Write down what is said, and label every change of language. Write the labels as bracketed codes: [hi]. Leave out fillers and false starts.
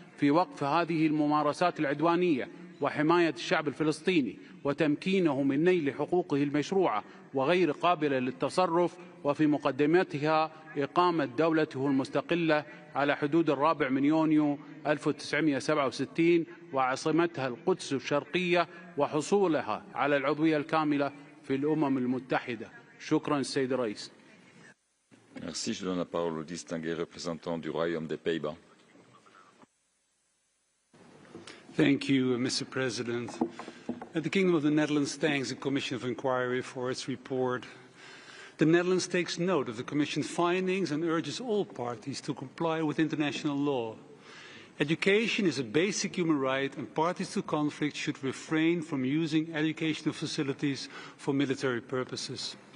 [ar] في وقف هذه الممارسات العدوانية وحماية الشعب الفلسطيني وتمكينه من نيل حقوقه المشروعة وغير قابلة للتصرف، وفي مقدمتها إقامة دولته المستقلة على حدود 4 يونيو 1967 وعاصمتها القدس الشرقية وحصولها على العضوية الكاملة في الأمم المتحدة. شكرا السيد الرئيس. [fr] Merci. Je donne la parole au distingué représentant du Royaume des Pays-Bas. [en] Thank you, Mr. President. The Kingdom of the Netherlands thanks the Commission of Inquiry for its report. The Netherlands takes note of the Commission's findings and urges all parties to comply with international law. Education is a basic human right, and parties to conflict should refrain from using educational facilities for military purposes.